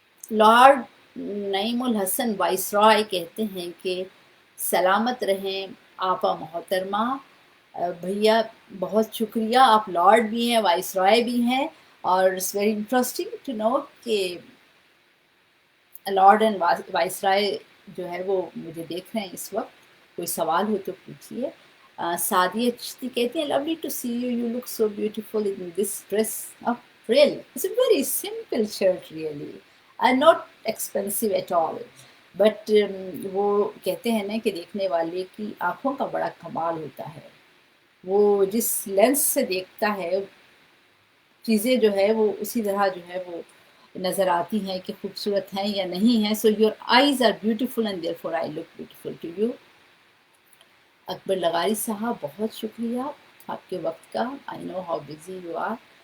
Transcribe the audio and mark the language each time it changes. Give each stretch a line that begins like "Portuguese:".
Urdu: Lord نعیم الحسن viceroy کہتے ہیں کہ سلامت رہیں آپا محترمہ۔ بھیا بہت شکریہ، آپ لارڈ بھی ہیں، وائسرائے بھی ہیں، اور
English: it's very interesting to know
Urdu: کہ لارڈ اینڈ وائسرائے جو ہے وہ مجھے دیکھ رہے ہیں اس وقت۔ کوئی سوال ہو تو پوچھیے۔ سعدیہ چشتی کہتے ہیں
English: lovely to see you, you look so beautiful in this dress of frill. It's a very simple shirt really and not expensive at all.
Urdu: But وہ کہتے ہیں نا کہ دیکھنے والے کی آنکھوں کا بڑا کمال ہوتا ہے، وہ جس لینس سے دیکھتا ہے چیزیں جو ہے وہ اسی طرح جو ہے وہ نظر آتی ہیں کہ خوبصورت ہیں یا نہیں ہیں۔
English: So your eyes are beautiful and there for I look beautiful to you.
Urdu: اکبر لغاری صاحب بہت شکریہ آپ کے وقت کا،
English: I know how busy you are.